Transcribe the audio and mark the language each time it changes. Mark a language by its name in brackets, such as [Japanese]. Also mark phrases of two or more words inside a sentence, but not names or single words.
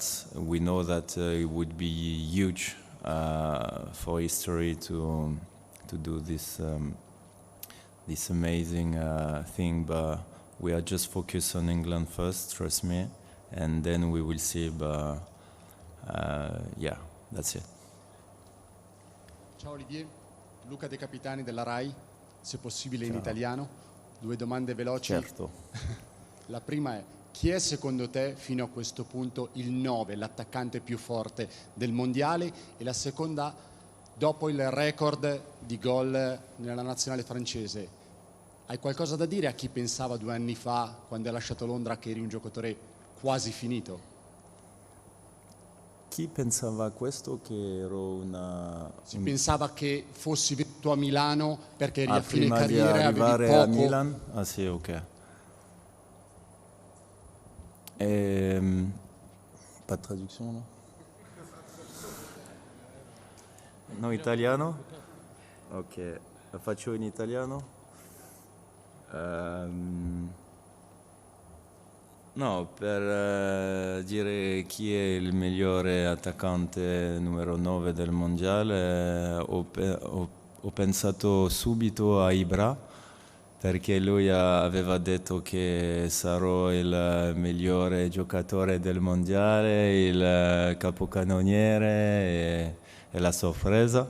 [English] We know that it would be huge for history to do this amazing thing, but we are just focused on England first, trust me, and then we will see. But yeah, that's it. [Italian] Ciao Olivier, Luca De Capitani della RAI, se possibile in italiano. 2 domande veloci. Certo. La prima è: chi è secondo te fino a questo punto il 9, l'attaccante più forte del mondiale? E la seconda, dopo il record di gol nella nazionale francese, hai qualcosa da dire a chi pensava 2 anni fa, quando hai lasciato Londra, che eri un giocatore quasi finito? Chi pensava a questo, che ero una... Si pensava che fossi venuto a Milano perché eri a fine prima carriera, di avevi arrivare poco... a Milan? Ah sì, [French] ok. Pas de traduction, [Italian] no? No, italiano? Ok, la faccio in italiano? No, per dire chi è il migliore attaccante numero 9 del mondiale, ho pensato subito a Ibra, perché lui aveva detto che sarò il migliore giocatore del mondiale, il capocannoniere e la sorpresa.